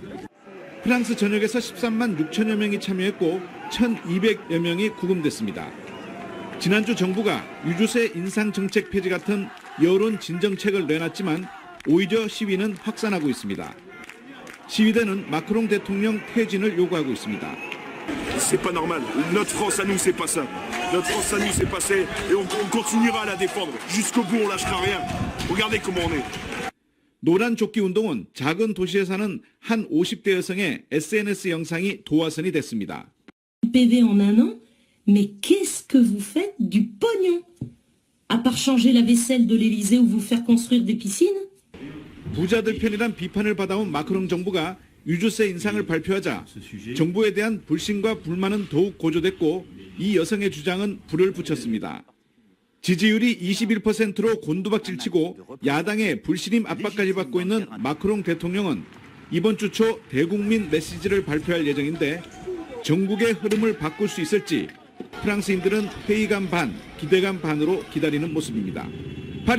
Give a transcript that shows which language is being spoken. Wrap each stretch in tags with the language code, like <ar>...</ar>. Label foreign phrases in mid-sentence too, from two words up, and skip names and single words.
<ko>프랑스 전역에서 13만 6천여 명이 참여했고 1,200여 명이 구금됐습니다. 지난주 정부가 유류세 인상 정책 폐지 같은 여론 진정책을 내놨지만 오히려 시위는 확산하고 있습니다. 시위대는 마크롱 대통령 퇴진을 요구하고 있습니다.</ko> <fr>C'est pas normal. Notre France à nous, c'est pas ça. Notre France à nous, c'est pas ça. Et on continuera à la défendre. Jusqu'au bout, on lâchera rien. Regardez comment on est.</fr> <ko>노란 조끼 운동은 작은 도시에 사는 한 50대 여성의 SNS 영상이 도화선이 됐습니다.</ko> <fr>PV en un an, mais qu'est-ce que vous faites du pognon? À part changer la vaisselle de l'Élysée ou vous faire construire des piscines?</fr> <ko>부자들 편이란 비판을 받아온 마크롱 정부가 유류세 인상을 발표하자 정부에 대한 불신과 불만은 더욱 고조됐고 이 여성의 주장은 불을 붙였습니다. 지지율이 21%로 곤두박질치고 야당의 불신임 압박까지 받고 있는 마크롱 대통령은 이번 주 초 대국민 메시지를 발표할 예정인데 전국의 흐름을 바꿀 수 있을지 프랑스인들은 회의감 반, 기대감 반으로 기다리는 모습입니다.</ko>